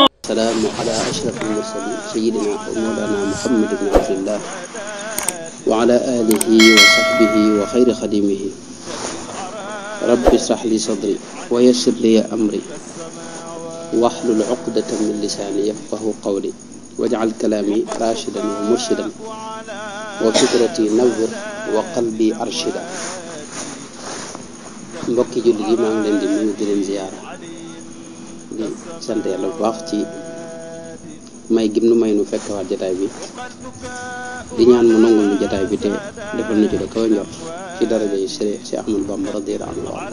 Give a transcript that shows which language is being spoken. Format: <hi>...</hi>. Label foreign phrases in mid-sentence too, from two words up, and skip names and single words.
<ar>السلام على أشرف المرسلين سيدنا ومولانا محمد بن عبد الله وعلى آله وصحبه وخير خديمه. رب اشرح لي صدري ويسر لي أمري واحلل عقدة من لساني يفقه قولي واجعل كلامي راشدا ومرشدا وفكرتي نور وقلبي أرشدا.</ar> <wo>mbokki julli gi maa ngi leen di nuyu di leen ziyaara di sant yàlla bu baax ci may gim nu may nu fekkewaat jataay bi di ñaan mu nangul nu jataay bi te defal na ci la kaw njort ci daraja yi si Ahmadu Bamba</wo> <ar>رضي الله عنه.</ar>